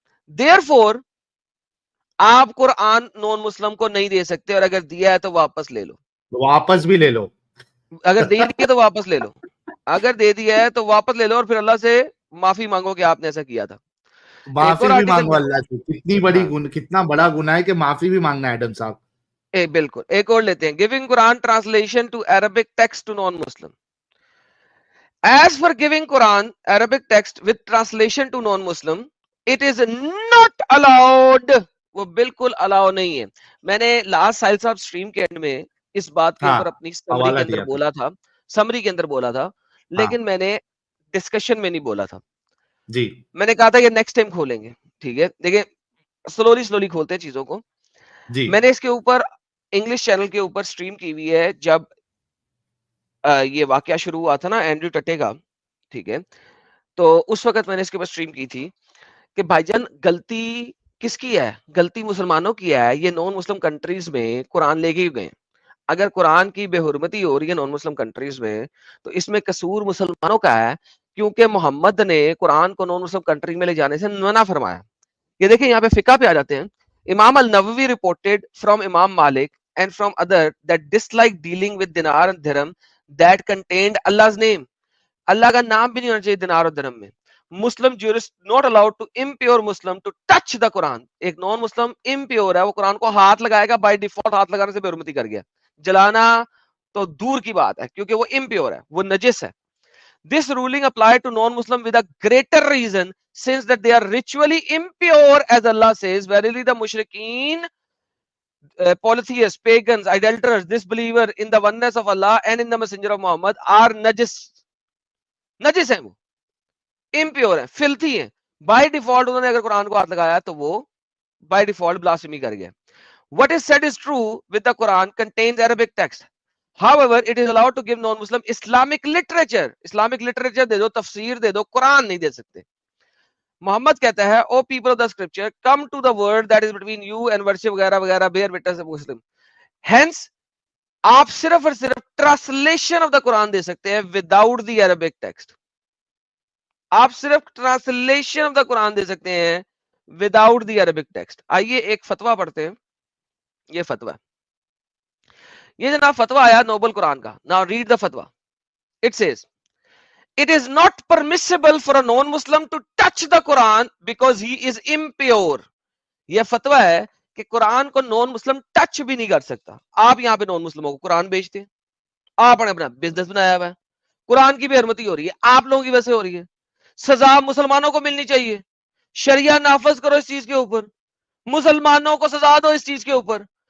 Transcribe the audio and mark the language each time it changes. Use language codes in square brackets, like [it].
[ur] Therefore آپ قرآن نان مسلم کو نہیں دے سکتے, اور اگر دیا ہے تو واپس لے لو. واپس بھی لے لو, اگر دے دیا تو واپس لے لو, اگر دے دیا ہے تو واپس لے لو, اور پھر اللہ سے معافی مانگو کہ آپ نے ایسا کیا تھا. معافی بھی مانگو اللہ سے. کتنی بڑی کتنا بڑا گناہ ہے کہ معافی بھی مانگنا ہے ایڈم صاحب. بالکل. ایک اور لیتے ہیں, [en] giving Quran translation to Arabic text to non-Muslim. As for giving Quran Arabic text with translation to non-Muslim, it is not allowed. [ur] وہ بالکل الاؤ نہیں ہے. میں نے لاسٹ ساحل صاحب اسٹریم کے اینڈ میں اس بات کے اوپر اپنی سمری کے اندر بولا تھا, سمری کے اندر بولا تھا, لیکن میں نے ڈسکشن میں نہیں بولا تھا. جی میں نے کہا تھا کہ نیکسٹ ٹائم کھولیں گے. ٹھیک ہے, دیکھیں سلولی کھولتے ہیں چیزوں کو. میں نے اس کے اوپر انگلش چینل کے اوپر اسٹریم کی ہوئی ہے جب یہ واقعہ شروع ہوا تھا نا اینڈریو ٹٹے کا. ٹھیک ہے, تو اس وقت میں نے اس کے اوپر اسٹریم کی تھی کہ بھائی جان غلطی کس کی ہے؟ غلطی مسلمانوں کی ہے. یہ نان مسلم کنٹریز میں قرآن لے کے گئے. اگر قرآن کی بے حرمتی ہو رہی ہے نان مسلم کنٹریز میں تو اس میں قصور مسلمانوں کا ہے, کیونکہ محمد نے قرآن کو نان مسلم کنٹری میں لے جانے سے منع فرمایا. یہ دیکھیں یہاں پہ فقہ پہ آ جاتے ہیں. [en] Imam al Nawawi reported from Imam Malik and from other that dislike dealing with dinar and dirham that contained Allah's name. [ur] اللہ کا نام بھی نہیں ہونا چاہیے دینار اور درہم میں. [en] Muslim jurists not allowed to impure Muslim to touch the Quran. [ur] ایک نان مسلم impure ہے, وہ قرآن کو ہاتھ لگائے گا, بائی ڈیفالٹ ہاتھ لگانے سے بے حرمتی کر گیا. جلانا تو دور کی بات ہے کیونکہ وہ impure ہے, وہ نجس ہے. [en] This ruling applied to non-Muslim with a greater reason since that they are ritually impure, as Allah says, verily the mushrikeen, polytheists, pagans, idolaters, disbelievers in the oneness of Allah and in the messenger of Muhammad are najis. [ur] نجس ہیں, وہ impure ہیں, filthy ہیں. By default انہوں نے اگر قرآن کو ہاتھ لگایا تو وہ بائی ڈیفالٹ بلاسفیمی کر گیا. [en] What is said is true with the Quran contains Arabic text. However, it is allowed to give non-Muslim Islamic literature. [ur] Islamic literature دے دو, تفسیر دے دو, قرآن نہیں دے سکتے. محمد کہتا ہے [en] O people of the scripture, come to the word that is between you and worship [ur] وغیرہ وغیرہ, [en] bear witness of Muslim. [ur] Hence, آپ صرف اور صرف [en] translation of the Quran [ur] دے سکتے ہیں [en] Without the Arabic text. [ur] آپ صرف [en] translation of the Quran [ur] دے سکتے ہیں [en] Without the Arabic text. [ur] آئیے ایک فتویٰ پڑھتے ہیں. یہ فتویٰ, یہ جناب فتویٰ آیا نوبل قرآن کا. [en] Now read the fatwa. It says, it is not permissible for a non-Muslim to touch the Quran because he is impure. [ur] یہ فتویٰ ہے کہ قرآن کو نان مسلم ٹچ بھی نہیں کر سکتا. آپ یہاں پہ نان مسلموں کو قرآن بیچتے ہیں, آپ نے اپنا بزنس بنایا ہوا ہے, قرآن کی بے حرمتی ہو رہی ہے, آپ لوگوں کی وجہ سے ہو رہی ہے. سزا مسلمانوں کو ملنی چاہیے, شریعہ نافذ کرو اس چیز کے اوپر, مسلمانوں کو سزا دو اس چیز کے اوپر.